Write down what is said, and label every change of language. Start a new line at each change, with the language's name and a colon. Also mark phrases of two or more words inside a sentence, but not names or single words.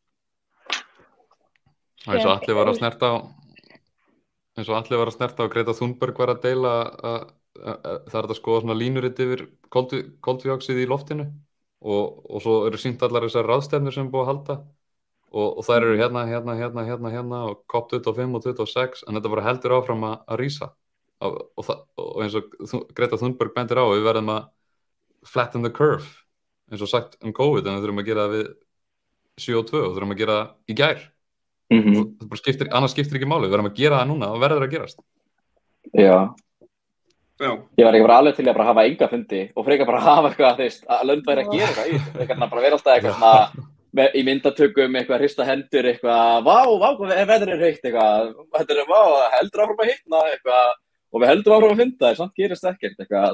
Icelandic: Eins og allir var að snerta og Greta Thunberg var að deila það er að skoða svona línuritt yfir koltvíoxíð í loftinu og svo eru sýnt allar þessar ráðstefnur sem er búið að halda og þær eru hérna og COP25 og 26 en þetta bara heldur áfram að rísa. Og eins og Greta Thunberg bendir á við verðum að
English: flatten the curve
Icelandic: eins og sagt COVID en við þurfum að gera það við CO2 og þurfum að gera það í gær annars skiptir ekki máli við verðum að gera það núna og verður að gerast Ég var ekki bara alveg til að bara hafa enga fundi og frekar bara hafa eitthvað að lönd væri að gera eitthvað í frekar bara vera alltaf eitthvað í myndatökum eitthvað hrista hendur eitthvað vá, veður er heitt eitthvað heldur áfram að hitna eitthvað og við heldum áfram að finna það, samt gerist ekkert eitthvað.